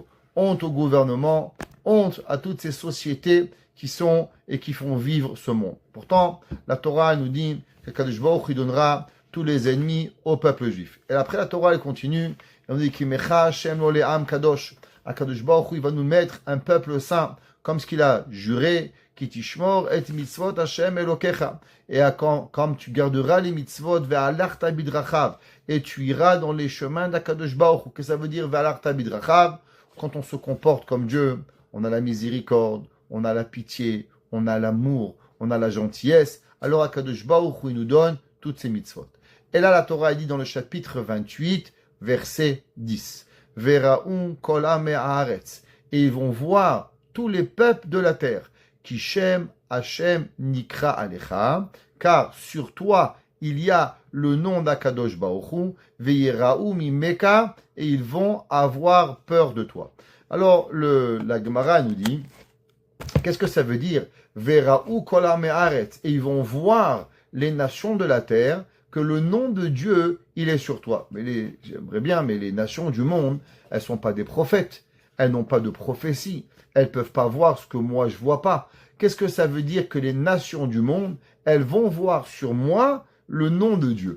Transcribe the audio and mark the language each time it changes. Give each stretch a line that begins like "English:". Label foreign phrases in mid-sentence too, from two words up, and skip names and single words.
French: Honte au gouvernement, honte à toutes ces sociétés qui sont et qui font vivre ce monde. Pourtant, la Torah nous dit que
Hebrew: קדוש ברוך הוא
French: donnera tous les ennemis au peuple juif. Et après la Torah, elle continue, et on dit
Hebrew: קימך השם לו לעם קדוש. קדוש ברוך הוא,
French: il va nous mettre un peuple saint, comme ce qu'il a juré,
Hebrew: כי תשמור את מצוות השם אלוקיך.
French: Et comme tu garderas les
Hebrew: מצוות והלכת בדרכיו,
French: et tu iras dans les chemins d'
Hebrew: הקדוש ברוך הוא.
French: Que ça veut dire
Hebrew: והלכת בדרכיו?
French: Quand on se comporte comme Dieu, on a la miséricorde, on a la pitié, on a l'amour, on a la gentillesse. Alors
Hebrew: הקדוש ברוך הוא,
French: il nous donne toutes ces mitzvot. Et là, la Torah dit dans le chapitre 28, verset 10,
Hebrew: ויראו כל עמי הארץ.
French: Et ils vont voir tous les peuples de la terre,
Hebrew: כי שם השם נקרא עליך,
French: car sur toi il y a le nom d'
Hebrew: הקדוש ברוך הוא, ויראו ממך,
French: et ils vont avoir peur de toi. Alors, la Gemara nous dit, qu'est-ce que ça veut dire?
Hebrew: ויראו כל עמי הארץ,
French: et ils vont voir les nations de la terre, que le nom de Dieu, il est sur toi. Mais j'aimerais bien, mais les nations du monde, elles sont pas des prophètes, elles n'ont pas de prophétie, elles peuvent pas voir ce que moi je vois pas. Qu'est-ce que ça veut dire que les nations du monde, elles vont voir sur moi le nom de Dieu?